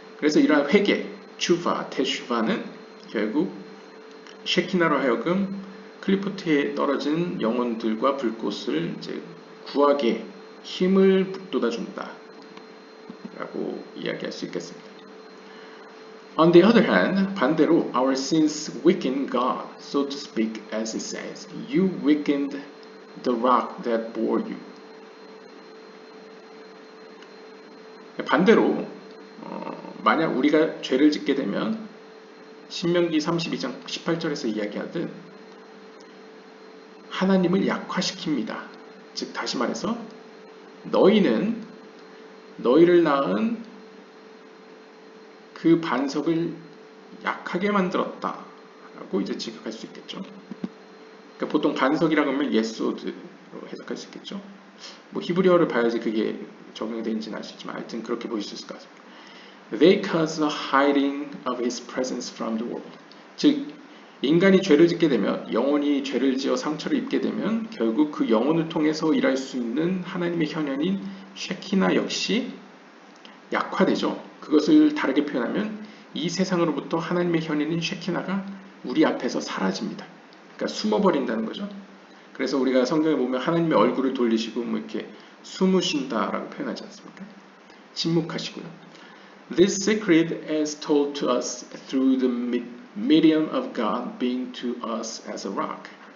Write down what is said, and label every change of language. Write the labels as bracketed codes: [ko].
[ko] 그래서 이러한 회개, 추바, 테슈바는 결국 쉐키나로 하여금 클리포트에 떨어진 영혼들과 불꽃을 이제 구하게 힘을 북돋아준다 라고 이야기할 수 있겠습니다. [en] On the other hand, [ko] 반대로 [en] our sins weaken God, so to speak, as it says, you weakened the rock that bore you. [ko] 반대로 만약 우리가 죄를 짓게 되면 신명기 32장 18절에서 이야기하듯 하나님을 약화시킵니다. 즉 다시 말해서 너희는 너희를 낳은 그 반석을 약하게 만들었다 라고 이제 지적할 수 있겠죠. 그러니까 보통 반석이라고 하면 예소드로 해석할 수 있겠죠. 뭐 히브리어를 봐야지 그게 적용이 되는지는 아시지만 하여튼 그렇게 보실 수 있을 것 같습니다. [en] They cause the hiding of his presence from the world. [ko] 즉 인간이 죄를 짓게 되면 영혼이 죄를 지어 상처를 입게 되면 결국 그 영혼을 통해서 일할 수 있는 하나님의 현현인 쉐키나 역시 약화되죠. 그것을 다르게 표현하면 이 세상으로부터 하나님의 현현인 쉐키나가 우리 앞에서 사라집니다. 그러니까 숨어버린다는 거죠. 그래서 우리가 성경에 보면 하나님의 얼굴을 돌리시고 뭐 이렇게 숨으신다라고 표현하지 않습니까? 침묵하시고요. [en] This secret is told to us through the medium of God being to us as a rock.